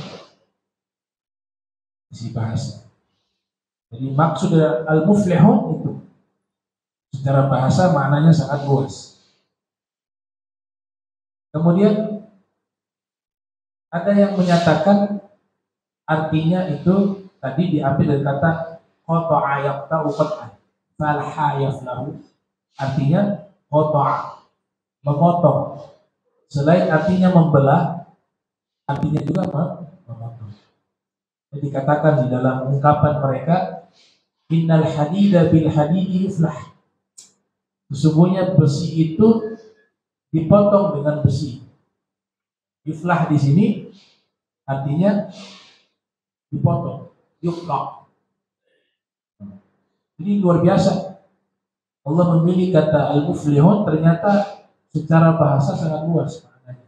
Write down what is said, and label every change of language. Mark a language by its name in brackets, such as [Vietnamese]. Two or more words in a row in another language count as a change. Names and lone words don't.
[Indonesian] Jadi maksud al-muflihun itu secara bahasa maknanya sangat luas. Kemudian ada yang menyatakan artinya itu tadi diambil dari kata [Arabic] قطع يقطع قطعا، فلح يفلح, [Indonesian] artinya qata'a, memotong. Selain artinya membelah, artinya juga memotong. Jadi dikatakan di dalam ungkapan mereka, [Arabic] إن الحديد بالحديد يفلح. [Indonesian] Sesungguhnya besi itu dipotong dengan besi. Yuflah di sini artinya dipotong, yuqta. Jadi luar biasa. Allah memilih kata al-muflihun, ternyata secara bahasa sangat luas maknanya.